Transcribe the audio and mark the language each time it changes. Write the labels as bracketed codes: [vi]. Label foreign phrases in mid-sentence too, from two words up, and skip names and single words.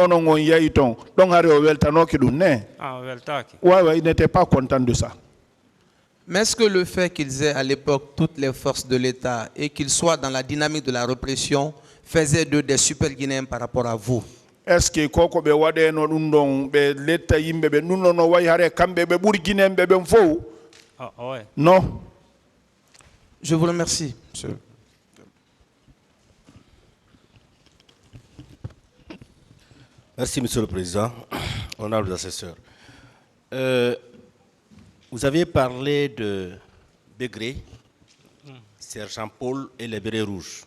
[fr] Il n'était pas content de ça. Mais est-ce que le fait qu'ils aient à l'époque toutes les forces de l'État et qu'ils soient dans la dynamique de la répression faisait d'eux des super Guinéens par rapport à vous? Est-ce que [ff] koko be wade no dum don be letta yimbe be nunno no way hare kambe be buri Guinéen be ben fo? [fr] Non. Je vous remercie, monsieur. Merci, monsieur le président. Honorables assesseurs. Vous avez parlé de Begré, Sergent Paul et les bérets rouges.